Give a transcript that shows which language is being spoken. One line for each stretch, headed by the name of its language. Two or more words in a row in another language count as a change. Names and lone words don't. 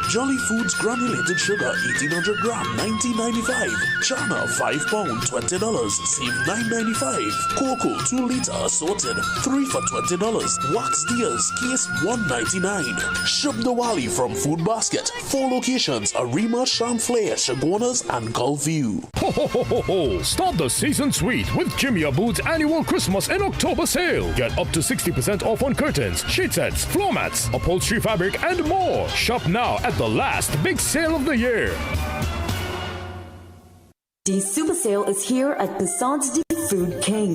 English: Jolly Foods granulated sugar, 1800 gram, $19.95. Chana, 5 pound, $20, save $9.95. Cocoa, 2 liter assorted, 3 for $20. Wax deers, case $1.99. Shub Diwali from Food Basket, 4 locations. Arima, Champlain, Chaguanas, and Gulfview. Ho, ho, ho, ho, ho! Start the season sweet with Jimmy Abood's annual Christmas in October sale. Get up to 60% off on curtains, sheet sets, floor mats, upholstery fabric, and more. Shop now at the last big sale of the year. The super sale is here at Passant's Food King.